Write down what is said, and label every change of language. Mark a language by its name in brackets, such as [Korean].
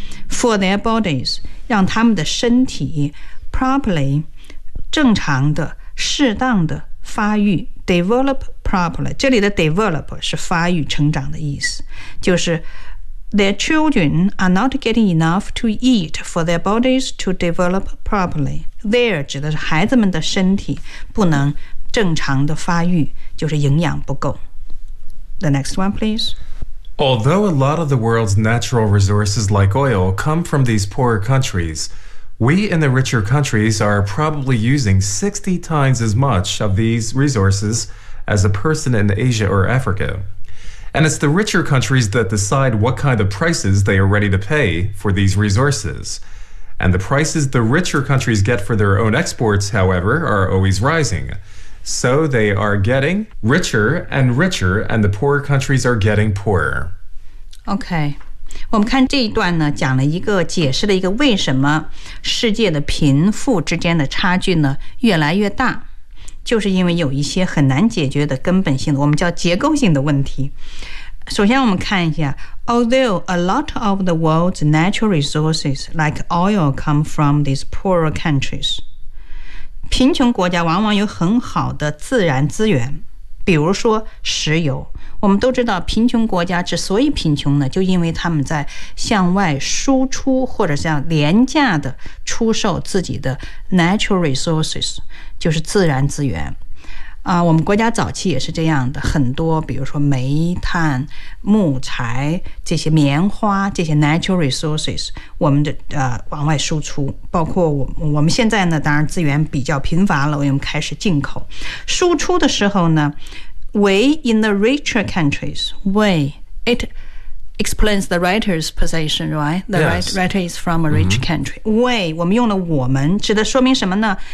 [English] For their bodies, [Chinese] 让他们的身体 [English] properly, [Chinese] 正常的、适当的发育 [English] develop properly. [Chinese] 这里的 develop 是发育、成长的意思，就是 [English] their children are not getting enough to eat for their bodies to develop properly. [Chinese] There 指的是孩子们的身体不能正常的发育，就是营养不够。 [English] The next one, please. Although a lot of the world's natural resources like oil come from these poorer countries, we in the richer countries are probably using 60 times as much of these resources as a person in Asia or Africa. And it's the richer countries that decide what kind of prices they are ready to pay for these resources. And the prices the richer countries get for their own exports, however, are always rising. So they are getting richer and richer, and the poorer countries are getting poorer. [Chinese] Okay, 我们看这一段呢，讲了一个解释了一个为什么世界的贫富之间的差距呢越来越大，就是因为有一些很难解决的根本性的，我们叫结构性的问题。首先我们看一下 [English] although a lot of the world's natural resources like oil come from these poorer countries. [Chinese] 贫穷国家往往有很好的自然资源，比如说石油。我们都知道贫穷国家之所以贫穷呢，就因为他们在向外输出或者像廉价的出售自己的 natural resources， 就是自然资源。我们国家早期也是这样的，很多比如说煤炭、木材这些、棉花这些 natural resources， 我们的往外输出，包括我们现在呢，当然资源比较贫乏了，我们开始进口。输出的时候呢 [English] ，we in the richer countries， we it explains the writer's position， right？ The writer is from a rich country.、Mm-hmm. [Chinese] We 我们用了我们，指的说明什么呢？